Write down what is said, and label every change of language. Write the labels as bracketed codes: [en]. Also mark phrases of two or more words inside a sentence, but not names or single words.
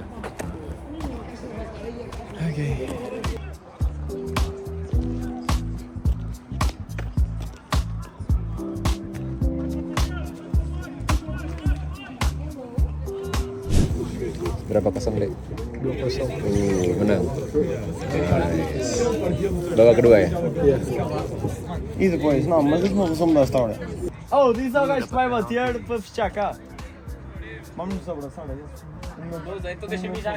[id] Oke. Berapa kosong deh? 2-0. Menang. Nice. Babak kedua ya? [pt] E depois? Não, mas isso não somos da história. Oh, diz ao gajo que vai bater para fechar cá. Vamos nos abraçar, é isso? Então deixa-me já.